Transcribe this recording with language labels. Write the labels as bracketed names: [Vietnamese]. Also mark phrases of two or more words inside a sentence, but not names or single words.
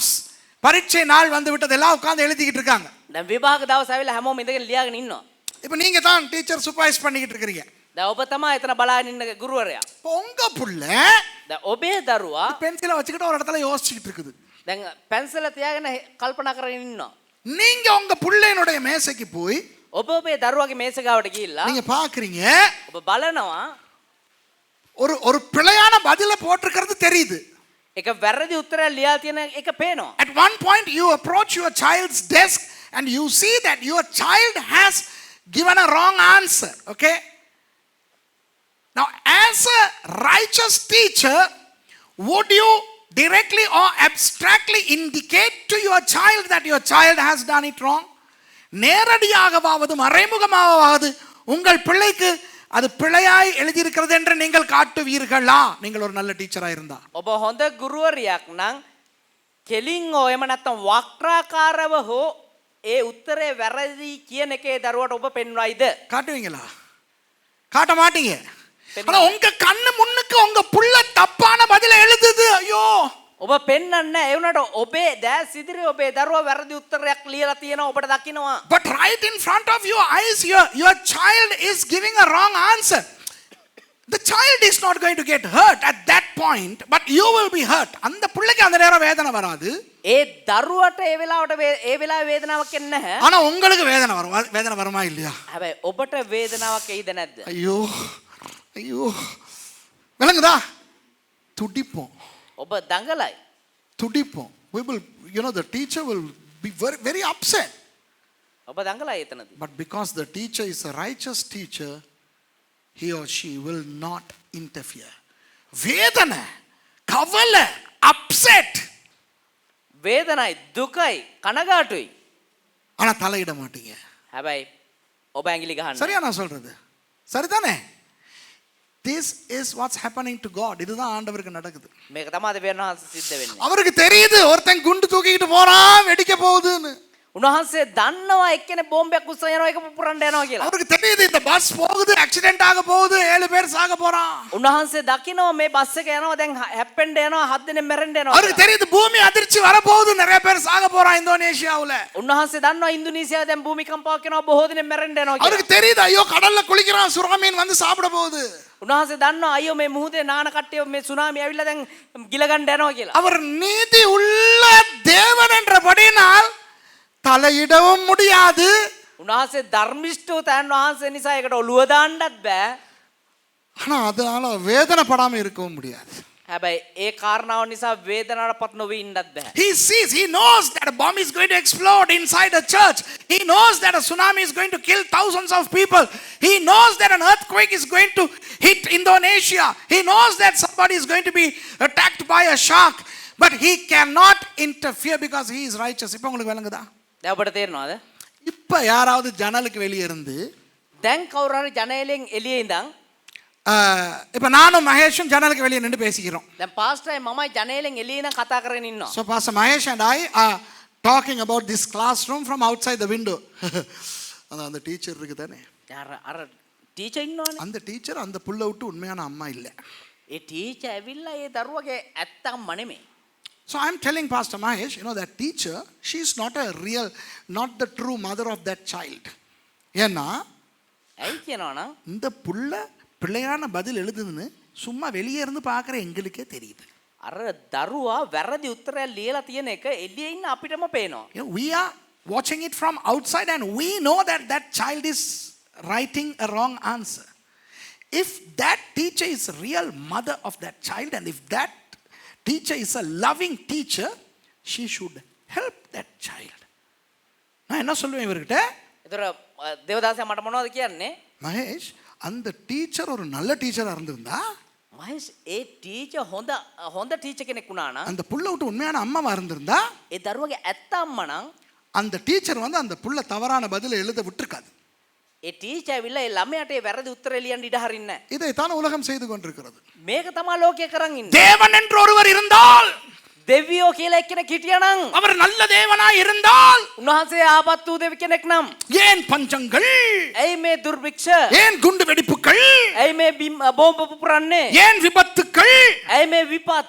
[Tamil] பரீட்சை நாள் வந்து விட்டது, எல்லாம் உட்கார்ந்து எழுதிக்கிட்டு இருக்காங்க. [Sinhala] දැන් විභාග දවස් ආවිලා හැමෝම ඉඳගෙන ලියාගෙන ඉන්නවා. [Tamil] இப்போ நீங்க தான் [English] teacher supervise [Tamil] பண்ணிக்கிட்டு இருக்கீங்க. [Sinhala] දැන් ඔබ තමයි එතන බලාගෙන ඉන්න ගුරුවරයා. [Tamil] இப்போ உங்க புள்ள [Sinhala] දැන් ඔබේ දරුවා [Tamil] பென்சிலை வச்சுக்கிட்டு ஒரு இடத்துல யோசிச்சுக்கிட்டு இருக்குது. [Sinhala] දැන් පැන්සල තියාගෙන කල්පනා කරගෙන ඉන්නවා. [Tamil] நீங்க உங்க புள்ளையினுடைய மேசைக்கு போய் [Sinhala] ඔබ ඔබේ දරුවාගේ මේස ගාවට ගිහිල්ලා [Tamil] நீங்க பாக்குறீங்க, [Sinhala] ඔබ බලනවා [Tamil] ஒரு பிழையான பதில போட்டிருக்கிறது தெரியுது. [Sinhala] එක වැරදි උත්තරයක් ලියා තියෙන එක පේනවා. [English] At one point you approach your child's desk and you see that your child has given a wrong answer, okay? Now as a righteous teacher, would you directly or abstractly indicate to your child that your child has done it wrong? [Tamil] நேரடியாகவாவது மறைமுகமாகவாவது உங்கள் பிள்ளைக்கு அது பிழையாய் எழுதியிருக்கிறது என்று நீங்கள் காட்டுவீர்களா? நீங்கள் ஒரு நல்ல டீச்சரா இருந்தா. [Sinhala] ඔබ හොඳ ගුරුවරියක් නම් කෙලින් හෝ එහෙම නැත්නම් වක්‍රාකාරව හෝ ඒ උත්තරේ වැරදි කියන එකේ දරුවට ඔබ පෙන්වයිද? [Tamil] காட்டுவீங்களா? காட்ட மாட்டீங்க. ஆனா உங்க கண்ணு முன்னுக்கு உங்க புள்ள தப்பான பதில எழுதுது. ஐயோ, [Sinhala] ඔබ පෙන්වන්නේ ඒ වුණාට ඔබේ දැස් ඉදිරියේ ඔබේ දරුවා වැරදි උත්තරයක් ලියලා තියෙනවා ඔබට දකින්නවා. [English] but right in front of your eyes your child is giving a wrong answer. The child is not going to get hurt at that point, but you will be hurt. [Tamil] அந்த புள்ளைக்கு அந்த நேரம் வேதனை வராது. [Sinhala] ඒ දරුවට ඒ වෙලාවේ වේදනාවක් එන්නේ නැහැ. [Tamil] ஆனா உங்களுக்கு வேதனை வரும். வேதனை வருமா இல்லையா? [Sinhala] හැබැයි ඔබට වේදනාවක් එයිද නැද්ද? [Tamil] ஐயோ ஐயோ, விளங்குதா? துடிப்போம், [Sinhala] ඔබ දඟලයි. [Tamil] துடிப்போம். [English] we will, the teacher will be very very upset. [Sinhala] ඔබ දඟලයි එතනදී. [English] But because the teacher is a righteous teacher, he or she will not interfere. [Tamil] வேதனை, கவலை, [English] upset. [Sinhala] වේදනයි දුකයි කනගාටුයි. [Tamil] ஆனா தலையிட மாட்டீங்க. [Sinhala] හැබැයි ඔබ ඇඟිලි ගහන්න. [Tamil] சரியா நான் சொல்றது? சரிதானே? [English] This is what's happening to God. [Tamil] இதுதான் ஆண்டவருக்கு நடக்குது. [Sinhala] මේක තමයි දෙවියන් වහන්සේ සිද්ධ වෙන්නේ. [Tamil] அவருக்கு தெரியுது ஒருத்தன் குண்டு தூக்கிட்டு போறான் வெடிக்க போகுதுன்னு. [Sinhala] උන්වහන්සේ දන්නවා එක්කෙනෙක් බෝම්බයක් උස්සගෙන යනවා ඒක පුපුරන්න යනවා කියලා. [Tamil] அவருக்கு தெரியுது இந்த பஸ் போகுது ஆக்சிடென்ட் ஆக போகுது 7 பேர் சாக போறான். [Sinhala] උන්වහන්සේ දකිනවා මේ බස් එක යනවා දැන් හැප්පෙන්න යනවා 7 දෙනෙක් මැරෙන්න යනවා. [Tamil] அவருக்கு தெரியுது பூமி அதிர்ச்சி வர போகுது நிறைய பேர் சாக போறான் இந்தோனேஷியாவுல. [Sinhala] උන්වහන්සේ දන්නවා ඉන්දුනීසියාවේ දැන් භූමිකම්පාවක් වෙනවා බොහෝ දෙනෙක් මැරෙන්න යනවා කියලා. [Tamil] அவருக்கு தெரியுது ஐயோ கடல்ல குளிக்கிறான் சுறாமீன் வந்து சாப்பிட போகுது. [Sinhala] උන්වහන්සේ දන්නවා අයියෝ මේ මුහුදේ නාන කට්ටිය මේ සුනාමි ඇවිල්ලා දැන් ගිල ගන්න යනවා කියලා. [Tamil] அவர் நீதி உள்ள தேவன் என்றபடினால் தலையிடவும் முடியாது. [Sinhala] උන්වහන්සේ ධර්මිෂ්ඨව තැන් වහන්සේ නිසා ඒකට ඔළුව දාන්නත් බෑ. [Tamil] ஆனா அதனால வேதனைப்படாம இருக்கவும் முடியாது. [Sinhala] හැබැයි ඒ කාරණාව නිසා වේදනාවටපත් නොවී ඉන්නත් බෑ. [English] He sees, he knows that a bomb is going to explode inside a church. He knows that a tsunami is going to kill thousands of people. He knows that an earthquake is going to hit Indonesia. He knows that somebody is going to be attacked by a shark. But he cannot interfere because he is righteous. [Tamil] இப்போ உங்களுக்கு விளங்குதா? [Sinhala] දැන් ඔබට තේරෙනවද? [Tamil] இப்போ யாராவது ஜன்னலுக்கு வெளியே இருந்து [Sinhala] දැන් කවුරු හරි ජනේලෙන් එළියේ ඉඳන් [Tamil] இப்போ நானும் மகேஷும் ஜன்னலுக்கு வெளியே நின்று பேசிக்கிறோம். [Sinhala] දැන් පාස්ටර්යි මමයි ජනේලෙන් එළියේ ඉඳන් කතා කරගෙන ඉන්නවා. [English] So Pastor Mahesh and I are talking about this classroom from outside the window. [Tamil] அந்த டீச்சர் இருக்கு தானே, [Sinhala] අර ටීචර් ඉන්නවනේ. [Tamil] அந்த டீச்சர் அந்த புள்ள விட்டு உண்மையான அம்மா இல்லை. [Sinhala] ඒ ටීචර් ඇවිල්ලා ඒ දරුවගේ ඇත්ත අම්මා නෙමෙයි. [English] So I'm telling Pastor Mahesh, you know, that teacher, she is not a real, not the true mother of that child. [Tamil] ஏன்னா [Sinhala] ඇයි කියනවනම් [Tamil] இந்த புள்ள பிள்ளையான பதில் எழுதுதுன்னு சும்மா வெளியே இருந்து பார்க்குற எங்களுக்கே தெரியுது. [Sinhala] අර දරුවා වැරදි උත්තරයක් ලියලා තියෙන එක එළියේ ඉන්න අපිටම පේනවා. [English] You know, we are watching it from outside and we know that that child is writing a wrong answer. If that teacher is real mother of that child and if that teacher is a loving teacher, she should help that child. [Tamil] நான் என்ன சொல்லுவேன் இவர்கிட்ட? [Sinhala] ඒතර දේවදාසයා මට මොනවද කියන්නේ? [Tamil] மகேஷ், அந்த டீச்சர் ஒரு நல்ல டீச்சரா இருந்திருந்தா, [Sinhala] මහේෂ් ඒ ටීචර් හොඳ ටීචර් කෙනෙක් වුණා නම්, [Tamil] அந்த புள்ள விட்டு உண்மையான அம்மாவா இருந்திருந்தா, [Sinhala] ඒ දරුවගේ ඇත්ත අම්මා නම් [Tamil] அந்த டீச்சர் வந்து அந்த புள்ள தவறான பதில் எழுத விட்டுருக்காது. [Sinhala] ඒ ටීචර් ඇවිල්ලා ඒ ළමයාට ඒ වැරදි උත්තරේ ලියන්න ඉඩ හරින්නේ නැහැ. [Tamil] இதைத்தான் உலகம் செய்து கொண்டிருக்கிறது. [Sinhala] මේක තමයි ලෝකයේ කරන් ඉන්නේ. [Tamil] தேவன் என்று ஒருவர் இருந்தால், [Sinhala] දෙවියෝ කියලා එක්කෙනෙක් හිටියානම්, [Tamil] அவர் நல்ல தேவனாய் இருந்தால், [Sinhala] උන්වහන්සේ ආපත් වූ දෙවි කෙනෙක් නම්, [Tamil] ஏன் பஞ்சங்கள், [Sinhala] ඇයි මේ දුර්භික්ෂ, [Tamil] ஏன் குண்டு வெடிப்புகள், [Sinhala] ඇයි මේ බෝම්බ පුපුරන්නේ, [Tamil] ஏன் விபத்துக்கள், [Sinhala] ඇයි මේ විපත්?